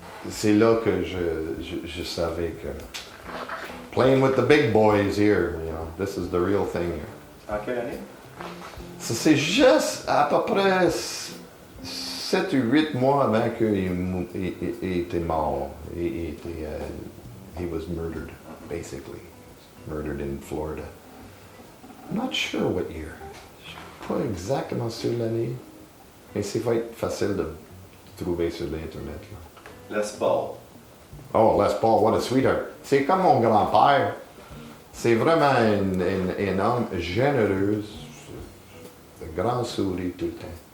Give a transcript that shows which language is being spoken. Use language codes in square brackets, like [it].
[fr] C'est là que je savais que [en] playing with the big boys here, you know, this is the real thing here. [fr] En quelle année? C'est juste à peu près 7 ou 8 mois avant qu'il était mort. [en] He was murdered, basically. Murdered in Florida. I'm not sure what year. [fr] Je suis pas exactement sur l'année, mais c'est va être facile de trouver sur l'Internet. Les Paul. [en] Oh, Les Paul, what a sweetheart. [fr] C'est comme mon grand-père. C'est vraiment un homme généreux, un grand sourire tout le temps.